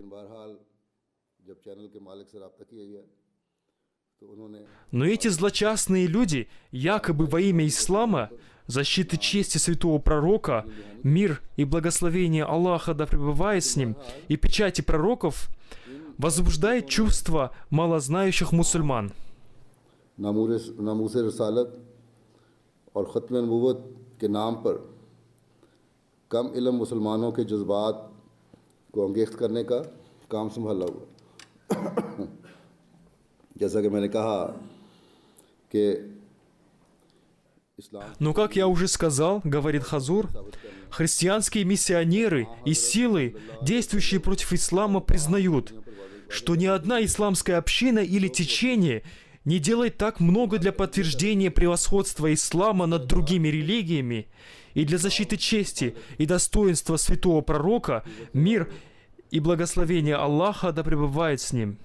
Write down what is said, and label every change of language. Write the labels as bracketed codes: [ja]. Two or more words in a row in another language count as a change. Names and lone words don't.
[ru] Но эти злочастные люди, якобы во имя ислама, защиты чести святого пророка, мир и благословение Аллаха да пребывает с ним, и печати пророков, возбуждают чувства малознающих мусульман. [ur] کم علم مسلمانوں کے جذبات کو انگیخت کرنے کا کام سنبھالا ہوا. جیسا کہ میں نے کہا کہ [ru] Но, как я уже сказал, говорит Хазур, христианские миссионеры и силы, действующие против ислама, признают, что ни одна исламская община или течение не делает так много для подтверждения превосходства ислама над другими религиями и для защиты чести и достоинства святого пророка, мир и благословение Аллаха да пребывает с ним.